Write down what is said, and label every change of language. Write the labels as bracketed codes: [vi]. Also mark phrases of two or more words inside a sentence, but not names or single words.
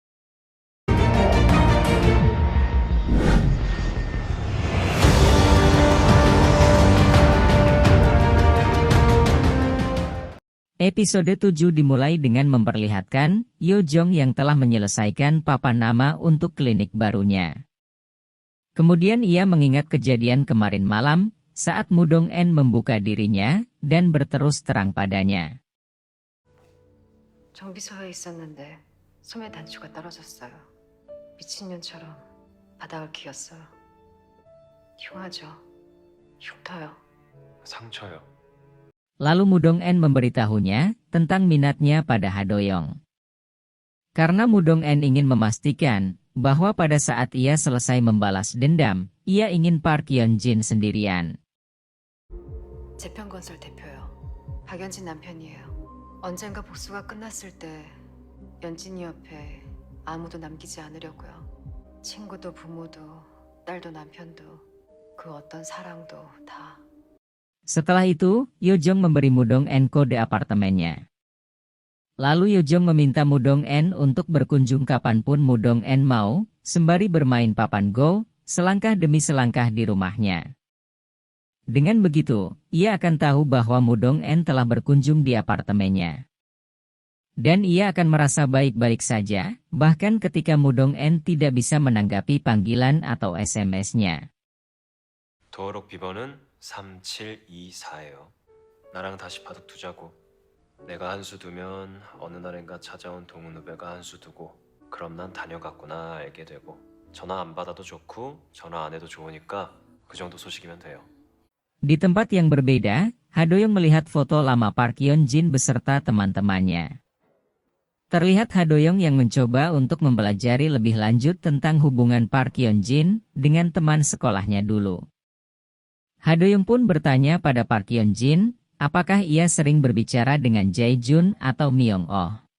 [id] Episode 7 dimulai dengan memperlihatkan Yojong yang telah menyelesaikan papan nama untuk klinik barunya. Kemudian ia mengingat kejadian kemarin malam, saat Mudong-en membuka dirinya dan berterus terang padanya. [ko] 정비소에 있었는데 소매 단추가 떨어졌어요. 미친년처럼 바닥을 기었어요. 흉하죠. 흉터요. 상처요. [id] Lalu Mudong-en memberitahunya tentang minatnya pada Hadoyong. Karena Mudong-en ingin memastikan bahwa pada saat ia selesai membalas dendam, ia ingin Park Hyun-jin sendirian. [ko] 재편건설 대표요. 박연진 남편이에요. 언젠가 복수가 끝났을 때 연진이 옆에 아무도 남기지 않으려고요. 친구도 부모도 딸도 남편도 그 어떤 사랑도 다. [id] Setelah itu, Yojong memberi Mudong-en kode apartemennya. Lalu Yojong meminta Mudong-en untuk berkunjung kapanpun Mudong-en mau, sembari bermain papan Go, selangkah demi selangkah di rumahnya. Dengan begitu, ia akan tahu bahwa Mudong-en telah berkunjung di apartemennya. Dan ia akan merasa baik-baik saja, bahkan ketika Mudong-en tidak bisa menanggapi panggilan atau SMS-nya. [ko] 도어록 비번은 3724예요. 나랑 다시 바둑 두자고. 내가 한 수 두면 어느 날인가 찾아온 동훈 후배가 한 수 두고 그럼 난 다녀갔구나 알게 되고 전화 안 받아도 좋고 전화 안 해도 좋으니까 그 정도 소식이면 돼요. [id] Di tempat yang berbeda, Hadoyong melihat foto lama Park Hyun-jin beserta teman-temannya. Terlihat Hadoyong yang mencoba untuk mempelajari lebih lanjut tentang hubungan Park Hyun-jin dengan teman sekolahnya dulu. Hadoyong pun bertanya pada Park Hyun-jin, apakah ia sering berbicara dengan Jae-jun atau Myung-oh.